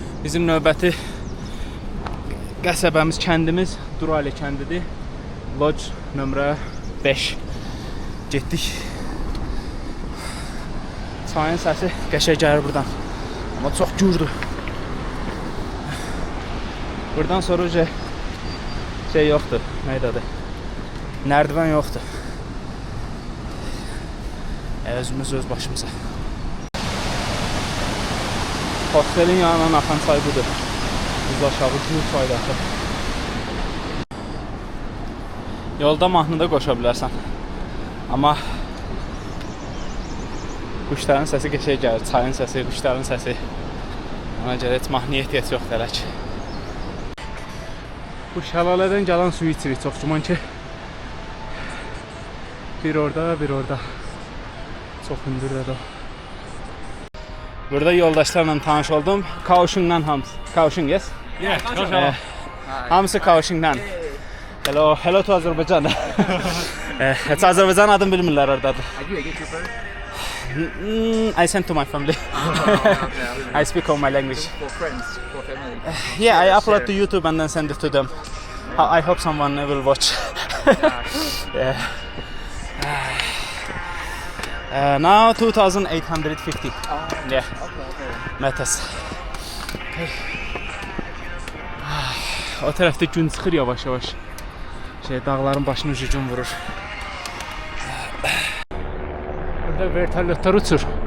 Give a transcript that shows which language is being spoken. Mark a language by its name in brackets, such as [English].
[Azerbaijani] Bizim növbəti qəsəbəmiz, kəndimiz Durali kəndidir. Lodge nömrə 5. Getdik. Çayın səsi qəşəng gəlir buradan. Amma çox gürdür. Buradan sonra şey yoxdur. Neydi adı? Nərdivan yoxdur. Özümüz öz başımıza. Hostelin yanından axan çay budur. Biz aşağı Gür çayda axır. Yolda mahnı da qoşa bilərsən. Amma quşların səsi qəşəng gəlir. Çayın səsi, quşların səsi. Ona görə heç mahnıya ehtiyac yoxdur hələ ki. Bu şəlalədən gələn suyu içirik. Çox güman ki bir orada, bir orada. Çox hündürdür o. Burada yoldaşlarla tanış oldum. Kaohsiungdan hamısı. Kaohsiung, [English] yes? Yeah, Kaohsiung. [Azerbaijani] Hamısı Kaohsiungdan. [English] Hello to [Azerbaijani] Azərbaycan. Heç Azərbaycan adını bilmirlər oradadır. [English] Are you a YouTuber? I sent to my family. I speak all my language. For friends, for family. Yeah, I upload to YouTube and then send it to them. I hope someone will watch. Yeah. Now 2850. Yeah. Meters. [Azerbaijani] O tərəfdə gün çıxır yavaş-yavaş. Dağların başını gün vurur. Burada vertolyotlar uçur.